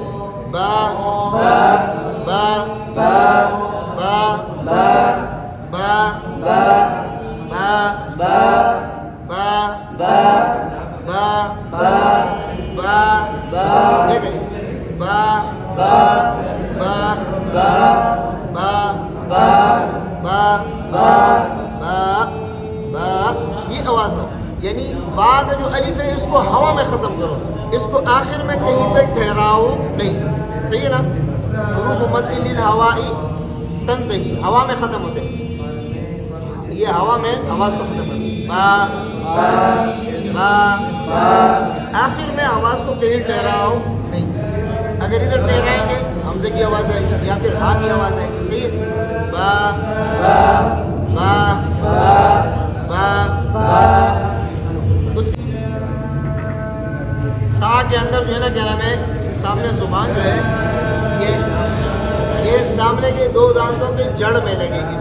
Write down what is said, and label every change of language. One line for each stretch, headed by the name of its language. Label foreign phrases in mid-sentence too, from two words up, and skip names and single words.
Urdu: با با با با با با با با یہ آواز دو. یعنی با کا جو الف ہے اس کو ہوا میں ختم کرو. اس کو آخر میں کہیں پہ ٹھہراؤ نہیں. صحیح ہے نا.
Arabic: حروف مد للہوائی تنتہی.
Urdu: ہوا میں ختم ہوتے. یہ ہوا میں آواز کو ختم کرو. با با. آخر میں آواز کو کہیں ٹھہراؤ نہیں. اگر ادھر ٹھہرائیں گے حمزے کی آواز آئے گی یا پھر ہا کی آواز آئے گی. صحیح ہے. با با با. اس تا کے اندر جو ہے نا کیا نام ہے, سامنے زبان جو ہے یہ سامنے کے 2 دانتوں کے جڑ میں لگے گی.